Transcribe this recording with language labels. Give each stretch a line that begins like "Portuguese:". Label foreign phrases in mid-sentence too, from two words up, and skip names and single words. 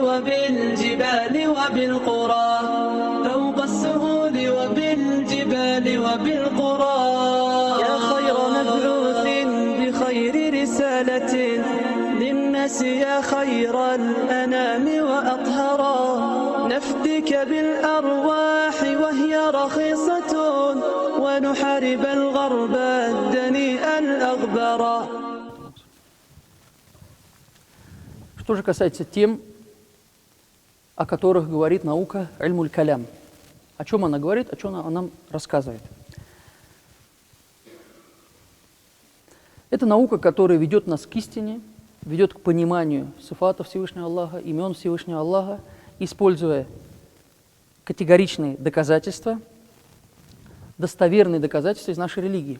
Arabic: وبالجبال وبالقرى فوق السهول وبالجبال وبالقرى يا خير مبعوث بخير رسالة للناس يا خير الأنام وأطهرا نفدك بالأرواح وهي رخيصة ونحارب الغرب الدنيء الأغبرا.
Russian: Что же касается тем, о которых говорит наука
Arabic: علم الكلام,
Russian: о чем она говорит, о чем она нам рассказывает. Это наука, которая ведет нас к истине, ведет к пониманию сифатов Всевышнего Аллаха, имен Всевышнего Аллаха, используя категоричные доказательства, достоверные доказательства из нашей религии.